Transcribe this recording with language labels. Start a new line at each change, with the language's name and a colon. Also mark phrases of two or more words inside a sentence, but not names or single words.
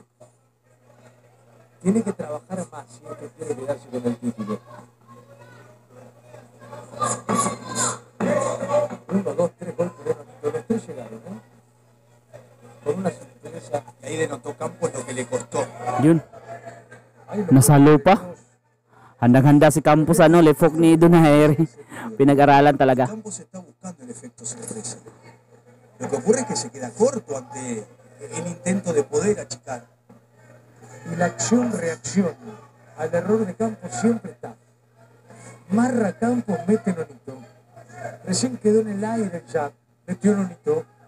Spanish: Tiene que trabajar más si es que quiere quedarse con el título. 1, 2, 3 golpes de Nonito, los 3 llegaron, ¿eh? Con una sorpresa. Ahí denotó Campos lo que le costó.
Filipino: Yun, nasalo pa. Handang-handa si Campos, lefok ni Donaire. Pinag-aralan talaga.
Spanish: Campos está buscando el efecto sorpresa. Lo que ocurre es que se queda corto ante el intento de poder achicar. Y la acción-reacción al error de Campos siempre está. Marra Campos, mete Nonito. Recién quedó en el aire el jab, metió Nonito.